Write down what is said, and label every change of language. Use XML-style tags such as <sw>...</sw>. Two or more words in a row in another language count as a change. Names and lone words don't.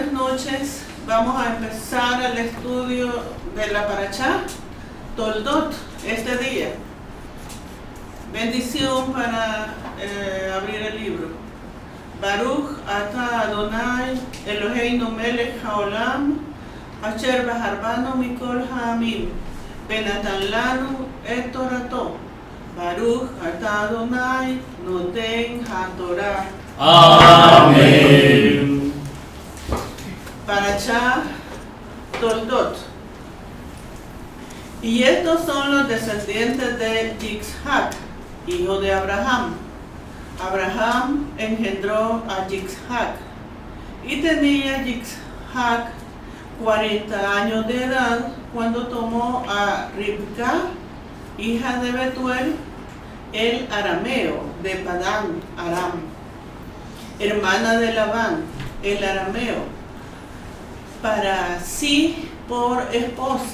<es>noches. Vamos a empezar el estudio de la Parashá Toldot este día. Bendición para abrir el libro.</es> <he>ברוך אתה אדוני אלוהינו מלך העולם אשר בחרבנו מכל העמים בנתן לנו את תורתו. ברוך אתה אדוני נותן התורה.</he> <es>Amén. Parashá Toldot. Y estos son los descendientes de Yitzhak, hijo de Abraham. Abraham engendró a Yitzhak y tenía Yitzhak 40 años de edad cuando tomó a Ribca, hija de Betuel, el arameo de Padán Aram, hermana de Labán, el arameo, para sí por esposa.</es>